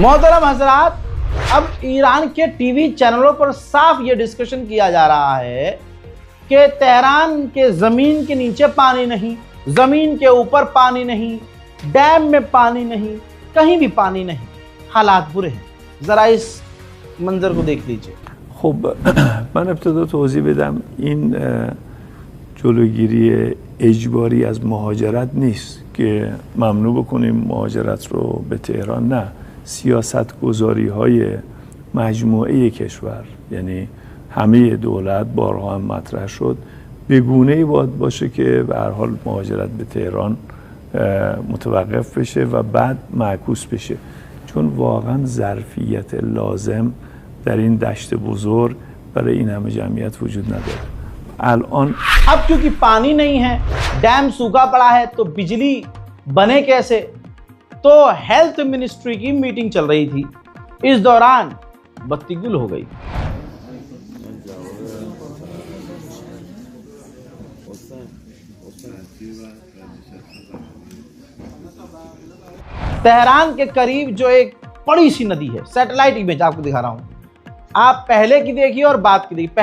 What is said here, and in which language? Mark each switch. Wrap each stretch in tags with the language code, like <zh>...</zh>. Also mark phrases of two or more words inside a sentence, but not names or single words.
<hi>मोहतरम हजरात, अब ईरान के टीवी चैनलों पर साफ ये डिस्कशन किया जा रहा है कि तेहरान के जमीन के नीचे पानी नहीं, जमीन के ऊपर पानी नहीं, डैम में पानी नहीं, कहीं भी पानी नहीं। हालात बुरे हैं। जरा इस मंजर को देख लीजिए।</hi> <fa>خب من ابتدا توضیح بدم این جلوگیری اجباری از مهاجرت نیست که ممنوع بکنیم مهاجرت رو به تهران. نه، سیاست گذاری های مجموعه کشور، یعنی همه دولت بارها هم مطرح شد، به گونه‌ای باید باشه که به هر حال مهاجرت به تهران متوقف بشه و بعد معکوس بشه، چون واقعا ظرفیت لازم در این دشت بزرگ برای این همه جمعیت وجود نداره. الان</fa> <hi>अब क्योंकि पानी नहीं है, डैम सूखा पड़ा है, तो बिजली बने कैसे? तो</hi> <en>health ministry</en> <hi>की मीटिंग चल रही थी, इस दौरान बत्ती गुल हो गई। तेहरान के करीब जो एक बड़ी सी नदी है,</hi> <en>satellite image</en> <hi>आपको दिखा रहा हूं, आप पहले की देखिए और बाद की देखिए।</hi>